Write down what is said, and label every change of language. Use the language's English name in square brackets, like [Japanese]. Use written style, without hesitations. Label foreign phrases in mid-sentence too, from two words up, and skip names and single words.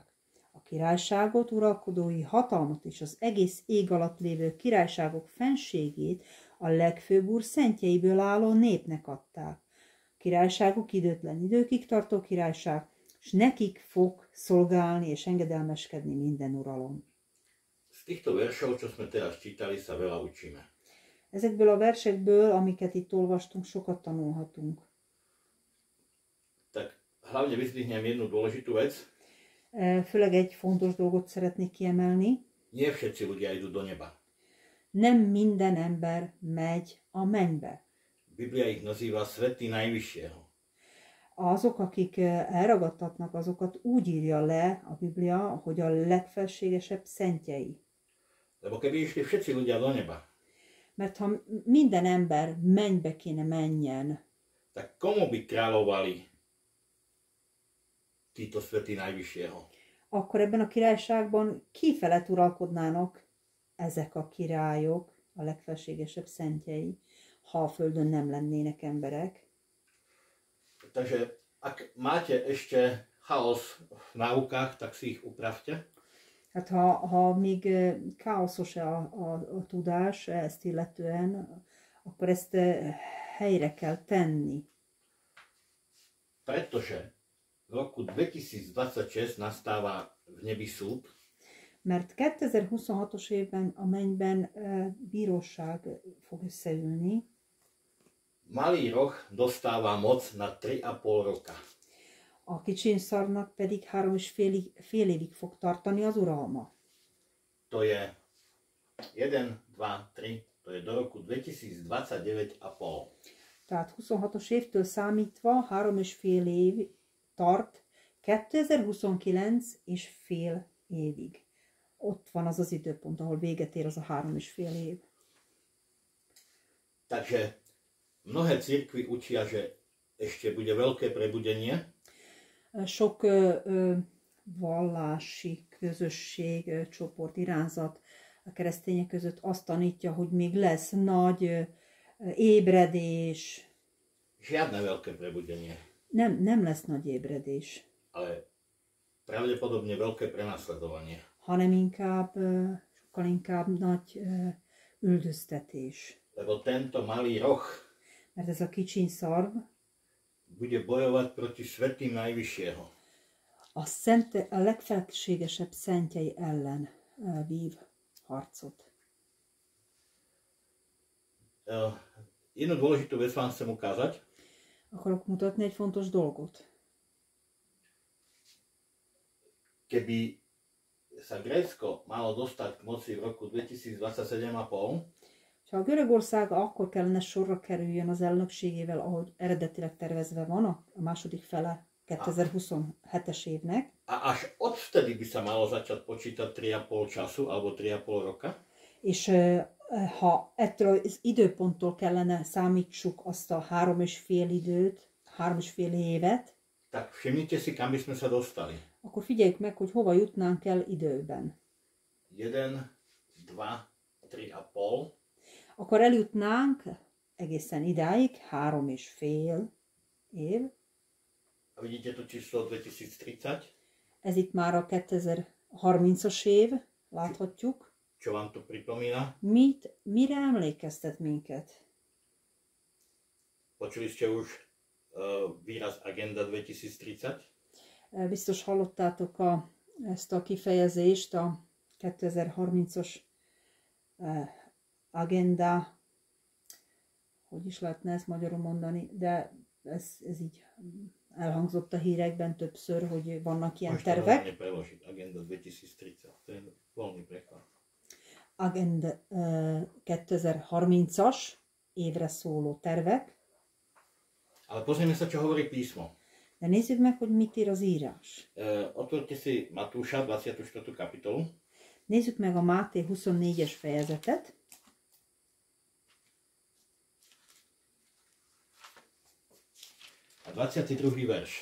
[Hungarian] A királyságot, uralkodói hatalmat és az egész ég alatt lévő királyságok fenségét a legfőbb úr szentjeiből álló népnek adták. A királyságok időtlen időkig tartó királyság, és nekik fog szolgálni és engedelmeskedni minden uralom. [Slovak] Z týchto veršov, čo sme teraz čítali, sa veľa učíme. [Hungarian] Ezekből a versekből, amiket itt olvastunk, sokat tanulhatunk. [Slovak] Tak hlavne vyzdvihnem jednu dôležitú vec. [Hungarian] Főleg egy fontos dolgot szeretnék kiemelni. [Slovak] Nie všetci ľudia idú do neba. [Hungarian] Nem minden ember megy a mennybe. [Slovak] Biblia ich nazýva svety Najvyššieho. [Hungarian] Azok, akik elragadtatnak, azokat úgy írja le a Biblia, hogy a legfelségesebb szentjei. [Slovak] Lebo keby išli všetci ľudia do neba, [Hungarian] mert ha minden ember mennybe kéne menjen, [Slovak] tak komu by kráľovali títo svety Najvyššieho? [Hungarian] Akkor ebben a királyságban ki felett uralkodnának ezek a királyok, a legfelségesebb szentjei, ha a földön nem lennének emberek. [Slovak] Takže ak máte ešte chaos v náukách, tak si ich upravte. [Hungarian] Hát ha még káoszos a tudás ezt illetően, akkor ezt helyre kell tenni. [Slovak] Pretože v roku 2026 nastáva v nebi súd. [Hungarian] Mert 2026-os évben a mennyben bíróság fog összeülni. [Slovak] Malý roh dostáva moc na 3,5 roka. [Hungarian] A kicsinszarvnak pedig 3,5 évig fog tartani az uralma. To je 1, 2, 3, to je do roku 2029,5. Tehát 26-os évtől számítva 3,5 év tart 2029,5 évig. Ott van az az időpont, ahol véget ér az a 3,5 év. [Slovak] Takže mnohé cirkvi učia, že ešte bude veľké prebudenie. [Hungarian] Sok vallási közösség, csoport, irányzat a keresztények között azt tanítja, hogy még lesz nagy ébredés. [Slovak] Žiadne veľké prebudenie. [Hungarian] Nem lesz nagy ébredés. [Slovak] Ale pravdepodobne veľké prenasledovanie. [Hungarian] Hanem sokkal inkább nagy üldöztetés. [Slovak] Lebo tento malý roh, [Hungarian] mert ez a kicsinszarv [Slovak] bude bojovať proti svätým Najvyššieho. [Hungarian] A legfelségesebb szentjei ellen vív harcot. [Slovak] Jednu dôležitú vec vám chcem ukázať. [Hungarian] Akarok mutatni egy fontos dolgot. [Slovak] Keby sa Grécko malo dostať k moci v roku 2027,5, [Hungarian] ha a Görögország akkor kellene sorra kerüljön az elnökségével, ahogy eredetileg tervezve van, a második fele 2027-es évnek. [Slovak] A až odvtedy by sa malo začať počítať 3,5 času, alebo 3,5 roka. [Hungarian] És ha ettől az időponttól kellene számítsuk azt a 3,5 időt, 3,5 évet, [Slovak] tak všimnite si, kam by sme sa dostali. Akkor figyeljük meg, hogy hova jutnánk el időben. 1, 2, 3,5. [Hungarian] Akkor eljutnánk egészen idáig 3,5 év. [Slovak] A vidíte to číslo 2030? [Hungarian] Ez itt már a 2030-as év, láthatjuk. [Slovak] Čo vám to pripomína? [Hungarian] Mire emlékeztet minket? [Slovak] Počuli ste už výraz Agenda 2030? [Hungarian] Biztos hallottátok ezt a kifejezést, a 2030-as agenda, hogy is lehetne ezt magyarul mondani, de ez így elhangzott a hírekben többször, hogy vannak ilyen tervek. [Slovak] Agenda 2030, to je voľný preklad. [Hungarian] Agenda 2030-as évre szóló tervek. [Slovak] Ale pozrieme sa, čo hovorí písmo. [Hungarian] De nézzük meg, hogy mit ír az írás. [Slovak] Otvorte si Matúša 24. kapitolu. [Hungarian] Nézzük meg a Máté 24-es fejezetet. [Slovak] A 22. verš.